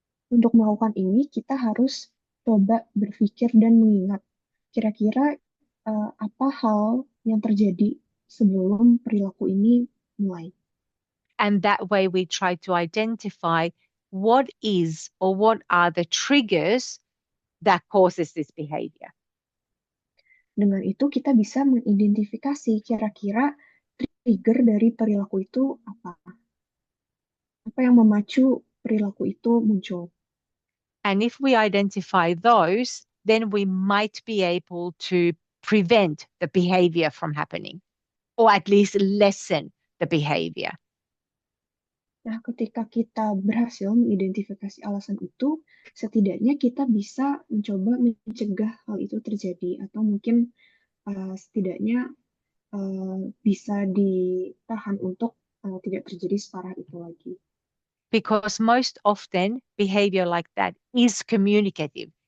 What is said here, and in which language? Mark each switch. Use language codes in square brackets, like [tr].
[id] Untuk melakukan ini, kita harus coba berpikir dan mengingat kira-kira apa hal yang terjadi sebelum perilaku ini mulai. [en] And that way we try to identify what is or what are the triggers that causes this behavior. [id] Dengan itu kita bisa mengidentifikasi kira-kira trigger dari perilaku itu apa. Apa yang memacu perilaku itu muncul. [en] And if we identify those, then we might be able to prevent the behavior from happening, or at least lessen the behavior. [id] Nah, ketika kita berhasil mengidentifikasi alasan itu, setidaknya kita bisa mencoba mencegah hal itu terjadi, atau mungkin setidaknya bisa ditahan untuk tidak terjadi separah itu lagi. [en] Because most often behavior like that is communicative.